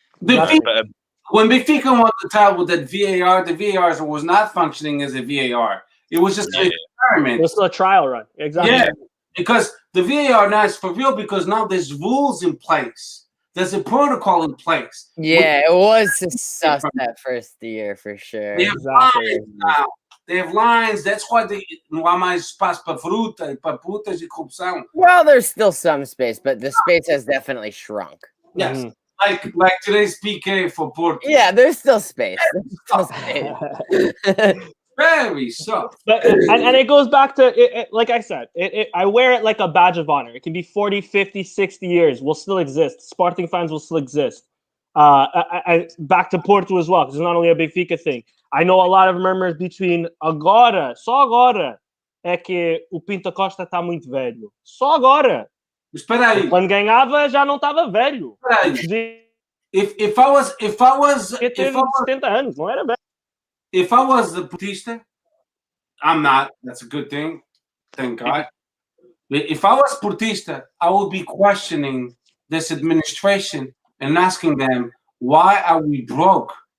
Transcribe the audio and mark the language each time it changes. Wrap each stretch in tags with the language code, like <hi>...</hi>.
<en>When Benfica won the title with that VAR, the VAR was not functioning as a VAR. It was just an experiment. It was still a trial run. Exactly. Yeah, because the VAR now is for real, because now there's rules in place. There's a protocol in place. Yeah, it was sus that first year for sure. They have lines now. They have lines. That's why</en> <pt>não há mais espaço para fruta, para putas e corrupção.</pt> <en>Well, there's still some space, but the space has definitely shrunk. Yes. Mm-hmm. Like today's PK for Porto. Yeah, there's still space. There's still space. Very soft. But and it goes back to it, like I said, I wear it like a badge of honor. It can be 40, 50, 60 years. We'll still exist. Sporting fans will still exist. Back to Porto as well, because it's not only a Benfica thing. I know a lot of murmurs between</en> <pt>agora, só agora, é que o Pinto Costa tá muito velho. Só agora. Espera aí. Quando ganhava, já não tava velho.</pt> <en>If I was</en> <pt>70 anos, não era velho.</pt> <en>If I was the Portista, I'm not. That's a good thing. Thank God. If I was Portista, I would be questioning this administration and asking them, why are we broke?</en>